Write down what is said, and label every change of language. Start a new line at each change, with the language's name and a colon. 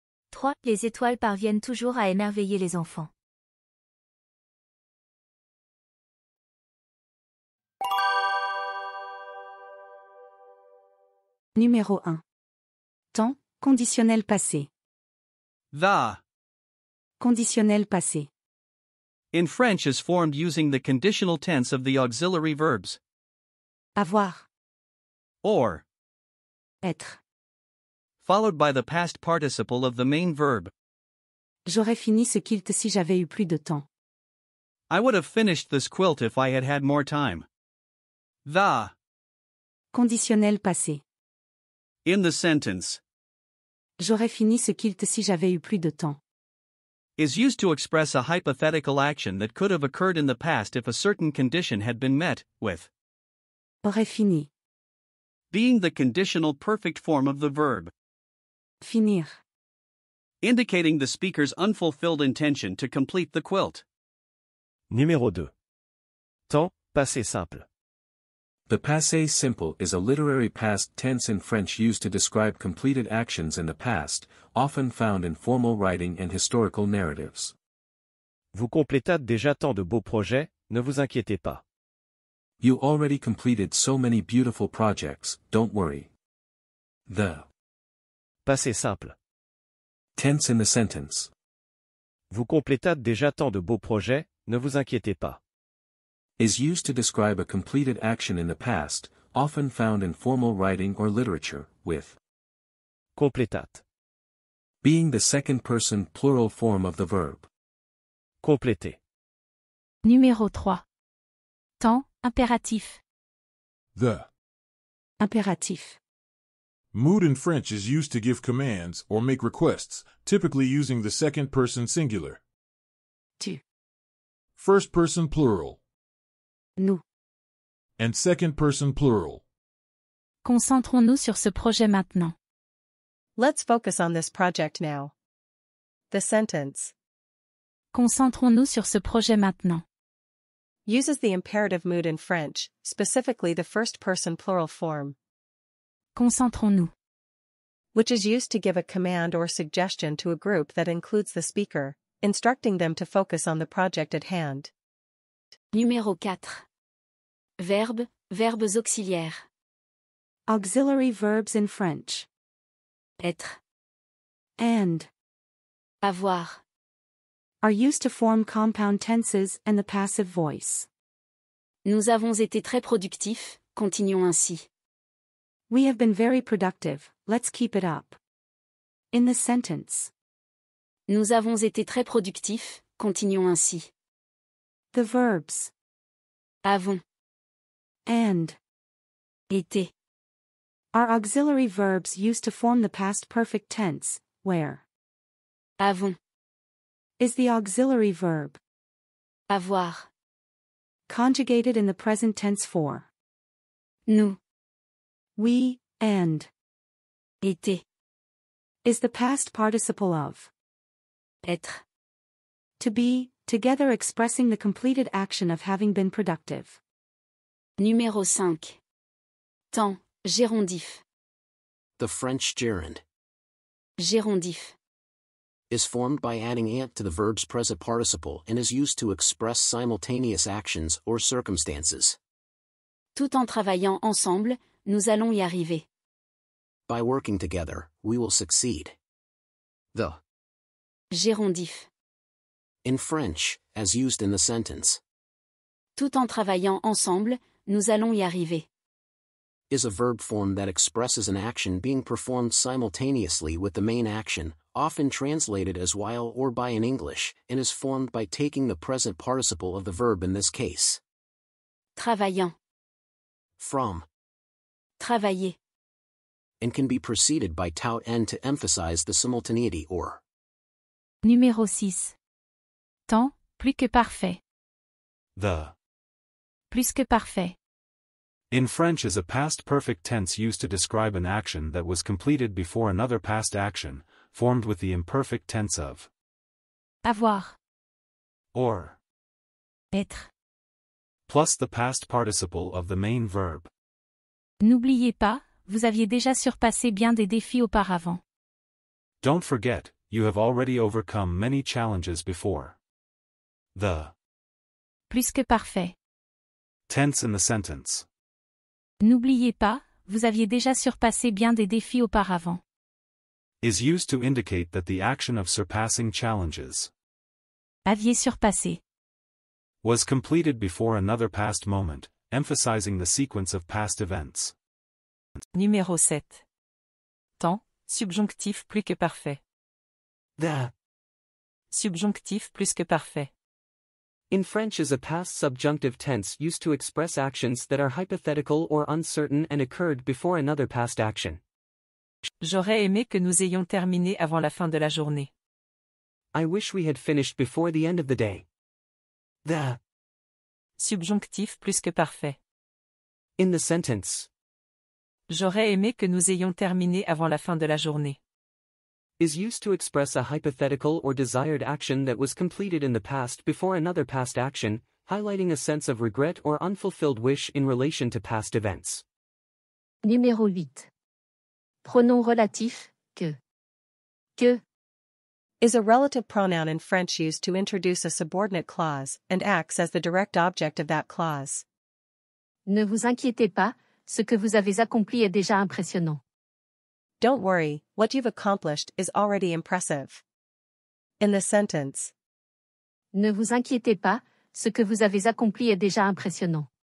French: 3. Les étoiles parviennent toujours à émerveiller les enfants. Numéro 1. Temps, conditionnel passé.
English: The
French: Conditionnel passé.
English: in French is formed using the conditional tense of the auxiliary verbs
French: Avoir.
English: or,
French: Être.
English: followed by the past participle of the main verb.
French: J'aurais fini ce kilt si j'avais eu plus de temps.
English: I would have finished this quilt if I had had more time. The
French: Conditionnel passé.
English: in the sentence
French: J'aurais fini ce kilt si j'avais eu plus de temps.
English: is used to express a hypothetical action that could have occurred in the past if a certain condition had been met, with
French: Aurait fini.
English: being the conditional perfect form of the verb,
French: Finir.
English: indicating the speaker's unfulfilled intention to complete the quilt.
French: Numéro 2. Temps, passé simple.
English: The passé simple is a literary past tense in French used to describe completed actions in the past, often found in formal writing and historical narratives.
French: Vous complétâtes déjà tant de beaux projets, ne vous inquiétez pas.
English: You already completed so many beautiful projects, don't worry. The
French: Passé simple.
English: tense in the sentence.
French: Vous complétâtes déjà tant de beaux projets, ne vous inquiétez pas.
English: Is used to describe a completed action in the past, often found in formal writing or literature, with
French: Complétate.
English: being the second person plural form of the verb.
French: Compléter. Numéro 3. Temps, impératif.
English: The
French: Impératif.
English: mood in French is used to give commands or make requests, typically using the second person singular.
French: Tu.
English: First person plural.
French: Nous.
English: And second person plural.
French: Concentrons-nous sur ce projet maintenant.
English: Let's focus on this project now. The sentence
French: Concentrons-nous sur ce projet maintenant.
English: uses the imperative mood in French, specifically the first-person plural form,
French: Concentrons-nous.
English: which is used to give a command or suggestion to a group that includes the speaker, instructing them to focus on the project at hand.
French: Numéro 4. Verbe, Verbes auxiliaires.
English: Auxiliary verbs in French.
French: Être.
English: And.
French: Avoir.
English: Are used to form compound tenses and the passive voice.
French: Nous avons été très productifs, continuons ainsi.
English: We have been very productive, let's keep it up. In the sentence.
French: Nous avons été très productifs, continuons ainsi.
English: The verbs.
French: Avons.
English: And.
French: Été.
English: Are auxiliary verbs used to form the past perfect tense, where.
French: Avons.
English: Is the auxiliary verb.
French: Avoir.
English: Conjugated in the present tense for.
French: Nous.
English: We, and.
French: Été.
English: Is the past participle of.
French: Être.
English: To be, together expressing the completed action of having been productive.
French: Numéro 5. Temps, gérondif.
English: The French gerund
French: Gérondif.
English: is formed by adding ant to the verb's present participle and is used to express simultaneous actions or circumstances.
French: Tout en travaillant ensemble, nous allons y arriver.
English: By working together, we will succeed. The
French: Gérondif.
English: in French, as used in the sentence,
French: Tout en travaillant ensemble, nous allons y arriver.
English: is a verb form that expresses an action being performed simultaneously with the main action, often translated as while or by in English, and is formed by taking the present participle of the verb in this case.
French: Travaillant.
English: From,
French: Travailler.
English: and can be preceded by
French: tout n
English: to emphasize the simultaneity or.
French: Numéro 6. Temps, plus que parfait.
English: The
French: Plus que parfait.
English: in French is a past perfect tense used to describe an action that was completed before another past action, formed with the imperfect tense of.
French: Avoir.
English: Or.
French: Être.
English: Plus the past participle of the main verb.
French: N'oubliez pas, vous aviez déjà surpassé bien des défis auparavant.
English: Don't forget, you have already overcome many challenges before. The
French: Plus que parfait.
English: tense in the sentence.
French: N'oubliez pas, vous aviez déjà surpassé bien des défis auparavant.
English: Is used to indicate that the action of surpassing challenges
French: Aviez surpassé.
English: was completed before another past moment, emphasizing the sequence of past events.
French: Numéro 7. Temps, subjonctif plus que parfait.
English: The
French: Subjonctif plus que parfait.
English: in French is a past subjunctive tense used to express actions that are hypothetical or uncertain and occurred before another past action.
French: J'aurais aimé que nous ayons terminé avant la fin de la journée.
English: I wish we had finished before the end of the day. The
French: Subjonctif plus que parfait.
English: in the sentence
French: J'aurais aimé que nous ayons terminé avant la fin de la journée.
English: is used to express a hypothetical or desired action that was completed in the past before another past action, highlighting a sense of regret or unfulfilled wish in relation to past events.
French: Numéro 8. Pronom relatif, que. Que.
English: Is a relative pronoun in French used to introduce a subordinate clause and acts as the direct object of that clause.
French: Ne vous inquiétez pas, ce que vous avez accompli est déjà impressionnant.
English: Don't worry, what you've accomplished is already impressive. In the sentence.
French: Ne vous inquiétez pas, ce que vous avez accompli est déjà impressionnant.